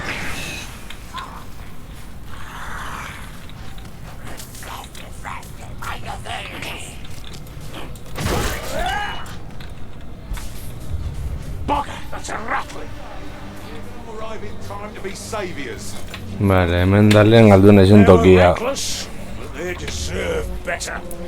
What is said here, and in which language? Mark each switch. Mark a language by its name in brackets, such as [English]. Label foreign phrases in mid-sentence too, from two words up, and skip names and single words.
[English] Bugger, that's a rattling! Arrive in time to be saviors. [Basque] Vale, hemen dalean galdu naizen [English] They were [Basque] tokia. [English] reckless, but they deserve better.